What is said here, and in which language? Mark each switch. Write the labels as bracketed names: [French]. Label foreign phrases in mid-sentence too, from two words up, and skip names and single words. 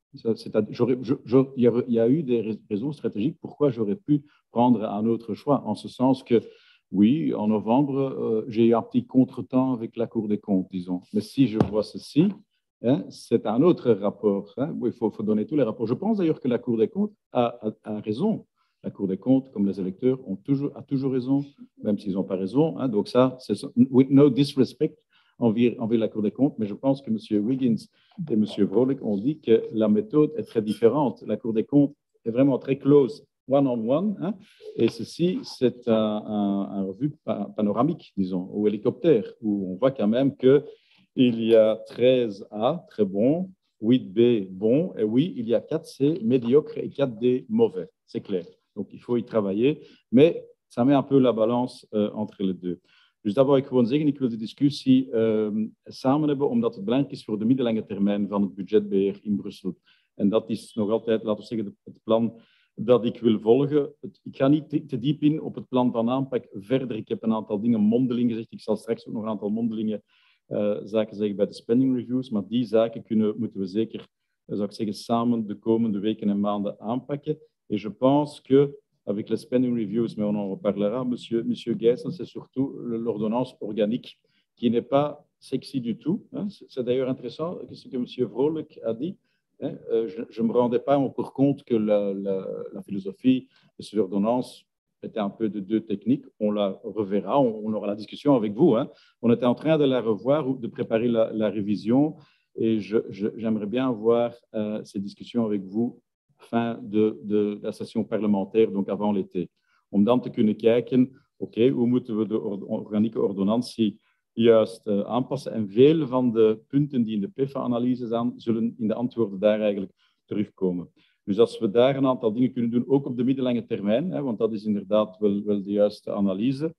[French] Il y a eu des raisons stratégiques pourquoi j'aurais pu prendre un autre choix, en ce sens que, oui, en novembre, j'ai eu un petit contretemps avec la Cour des comptes, disons. Mais si je vois ceci, hein, c'est un autre rapport. Hein, il faut donner tous les rapports. Je pense d'ailleurs que la Cour des comptes a raison. La Cour des comptes, comme les électeurs, a toujours raison, même s'ils n'ont pas raison. Hein. Donc ça, c'est [English] with no disrespect [French] envers la Cour des comptes, mais je pense que M. Wiggins et M. Vrolijk ont dit que la méthode est très différente. La Cour des comptes est vraiment très close, [English] one-on-one, [French] hein, et ceci, c'est un revue panoramique, disons, ou hélicoptère, où on voit quand même qu'il y a 13A, très bon, 8B, bon, et oui, il y a 4C, médiocre, et 4D, mauvais, c'est clair. Donc, il faut y travailler, mais ça met un peu la balance entre les deux. [Dutch] Dus dat wou ik gewoon zeggen. Ik wil de discussie samen hebben, omdat het belangrijk is voor de middellange termijn van het budgetbeheer in Brussel. En dat is nog altijd, laten we zeggen, het plan dat ik wil volgen. Ik ga niet te diep in op het plan van aanpak verder. Ik heb een aantal dingen mondeling gezegd. Ik zal straks ook nog een aantal mondelinge zaken zeggen bij de [English] spending reviews, [Dutch] maar die zaken moeten we zeker, zou ik zeggen, samen de komende weken en maanden aanpakken. [French] Et je pense que avec les [English] spending reviews, [French] mais on en reparlera, Monsieur Guyssen, c'est surtout l'ordonnance organique qui n'est pas sexy du tout. Hein. C'est d'ailleurs intéressant ce que M. Vrolijk a dit. Hein. Je ne me rendais pas encore compte que la philosophie de cette ordonnance était un peu de deux techniques. On la reverra, on aura la discussion avec vous. Hein. On était en train de la revoir ou de préparer la révision et j'aimerais bien avoir ces discussions avec vous fin de la sessie parlementaire, donc avant l'été. [Dutch] Om dan te kunnen kijken, oké, hoe moeten we de organieke ordonnantie juist aanpassen. En veel van de punten die in de PFA-analyse staan, zullen in de antwoorden daar eigenlijk terugkomen. Dus als we daar een aantal dingen kunnen doen, ook op de middellange termijn, hè, want dat is inderdaad wel de juiste analyse.